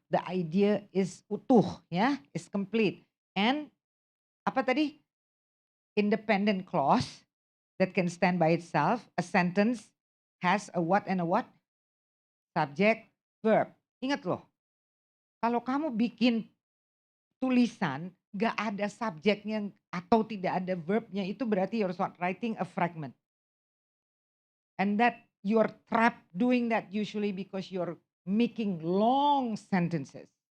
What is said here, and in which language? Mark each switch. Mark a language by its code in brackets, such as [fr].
[en] The idea is [id] utuh, ya, [en] is complete. And [id] apa tadi? [en] Independent clause that can stand by itself. A sentence has a what and a what? Subject, verb. [id] Ingat loh, kalau kamu bikin tulisan gak ada subjeknya atau tidak ada verbnya, itu berarti [en] you're writing a fragment. And that you're trapped doing that usually because you're making long sentences.